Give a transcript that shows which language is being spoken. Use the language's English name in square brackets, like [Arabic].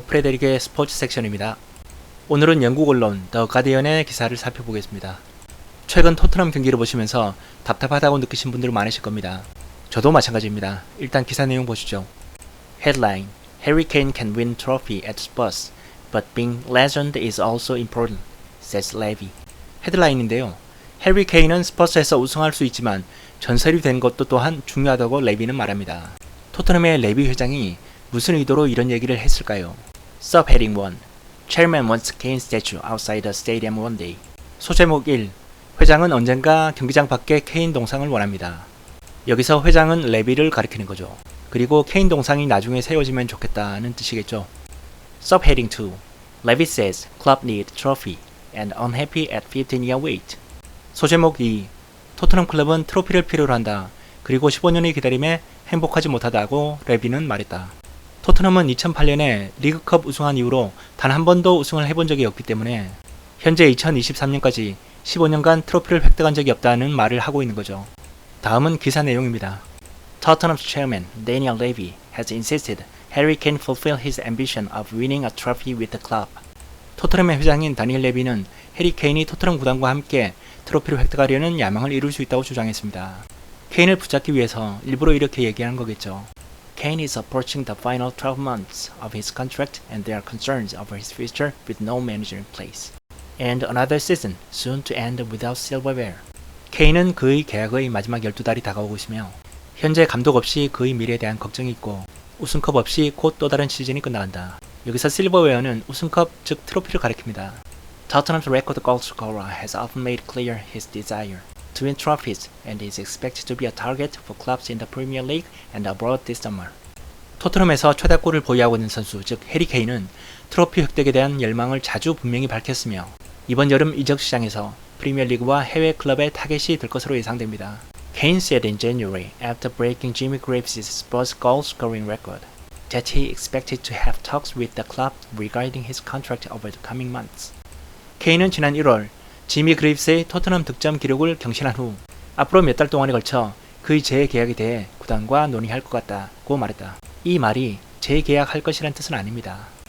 [Korean] 프레데릭의 스포츠 섹션입니다. 오늘은 영국 언론 더 가디언의 기사를 살펴보겠습니다. 최근 토트넘 경기를 보시면서 답답하다고 느끼신 분들 많으실 겁니다. 저도 마찬가지입니다. 일단 기사 내용 보시죠. [English] Headline: Harry Kane can win trophy at Spurs, but being legend is also important, says Levy. [Korean] 헤드라인인데요. 해리 케인은 스퍼스에서 우승할 수 있지만 전설이 된 것도 또한 중요하다고 레비는 말합니다. 토트넘의 레비 회장이 무슨 의도로 이런 얘기를 했을까요? [English] Subheading 1. Chairman wants Kane statue outside the stadium one day. [Korean] 소제목 1. 회장은 언젠가 경기장 밖에 케인 동상을 원합니다. 여기서 회장은 레비를 가리키는 거죠. 그리고 케인 동상이 나중에 세워지면 좋겠다는 뜻이겠죠. [English] Subheading 2. Levy says club need trophy and unhappy at 15-year wait. [Korean] 소제목 2. 토트넘 클럽은 트로피를 필요로 한다. 그리고 15년의 기다림에 행복하지 못하다고 레비는 말했다. 토트넘은 2008년에 리그컵 우승한 이후로 단 한 번도 우승을 해본 적이 없기 때문에 현재 2023년까지 15년간 트로피를 획득한 적이 없다는 말을 하고 있는 거죠. 다음은 기사 내용입니다. [English] Tottenham's chairman Daniel Levy has insisted Harry Kane fulfill his ambition of winning a trophy with the club. [Korean] 토트넘의 회장인 다니엘 레비는 해리 케인이 토트넘 구단과 함께 트로피를 획득하려는 야망을 이룰 수 있다고 주장했습니다. 케인을 붙잡기 위해서 일부러 이렇게 얘기하는 거겠죠. [English] Kane is approaching the final 12 months of his contract and there are concerns over his future with no manager in place. And another season soon to end without silverware. [Korean] 케인은 그의 계약의 마지막 12달이 다가오고 있으며 현재 감독 없이 그의 미래에 대한 걱정이 있고 우승컵 없이 곧 또 다른 시즌이 끝나간다. 여기서 실버웨어는 우승컵 즉 트로피를 가리킵니다. [English] Tottenham's record goal scorer has often made clear his desire to win trophies and is expected to be a target for clubs in the Premier League and abroad this summer. [Korean] 토트넘에서 최다골을 보유하고 있는 선수, 즉 해리 케인은 트로피 획득에 대한 열망을 자주 분명히 밝혔으며 이번 여름 이적 시장에서 프리미어리그와 해외 클럽의 타겟이 될 것으로 예상됩니다. [English] Kane said in January, after breaking Jimmy Graves' Spurs goal-scoring record, that he expected to have talks with the club regarding his contract over the coming months. [Korean] 케인은 지난 1월 지미 그레이브스의 토트넘 득점 기록을 경신한 후 앞으로 몇 달 동안에 걸쳐 그의 재계약에 대해 구단과 논의할 것 같다고 말했다. 이 말이 재계약할 것이란 뜻은 아닙니다.